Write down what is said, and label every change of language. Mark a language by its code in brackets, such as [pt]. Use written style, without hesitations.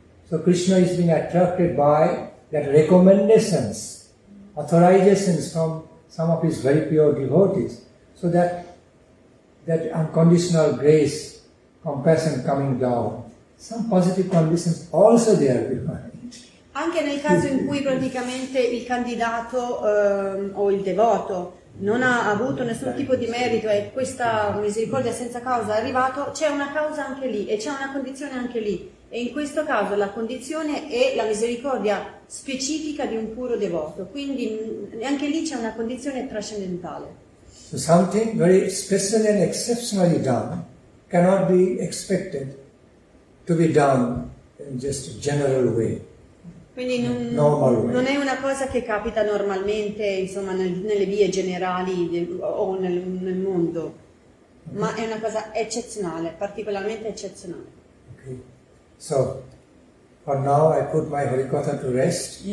[en] So Krishna is being attracted by that recommendations, authorizations from some of his very pure devotees. So that unconditional grace, compassion coming down. Some positive conditions also there behind. [it] Anche nel caso in cui praticamente il candidato o il devoto non ha avuto nessun tipo di merito e questa misericordia senza causa è arrivato, c'è una causa anche lì e c'è una condizione anche lì. E in questo caso la condizione è la misericordia specifica di un puro devoto, quindi anche lì c'è una condizione trascendentale. [en] So something very special and exceptionally done cannot be expected to be done in just a general way. [it] Quindi non è una cosa che capita normalmente, insomma, nelle vie generali o nel mondo, ma è una cosa eccezionale, particolarmente eccezionale. [en] Okay. So, for now I put my Harikatha to rest.